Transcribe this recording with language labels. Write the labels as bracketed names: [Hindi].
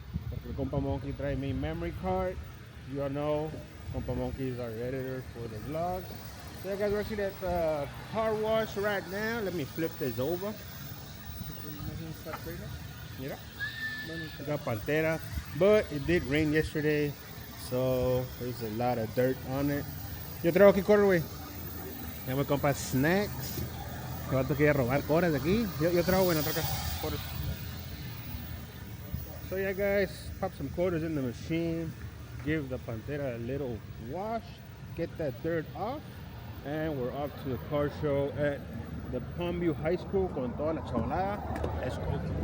[Spanish] Porque el Compa Monkey trae mi [English] memory card. You all know Compa Monkey is our editor for the vlog. So yeah, guys, we're actually at the car wash right now. Let me flip this over. Mira, we got Pantera, but it did rain yesterday, so there's a lot of dirt on it. [Spanish] Yo traigo aquí corre, güey. Ya me compras snacks. El vato quiere robar coras de aquí. Yo traigo, güey, no traigo quarters. [English] So yeah, guys, pop some quarters in the machine. Give the Pantera a little wash. Get that dirt off. And we're off to the car show at the Palmview High School [Spanish] con toda la chavalada. [English] Let's go.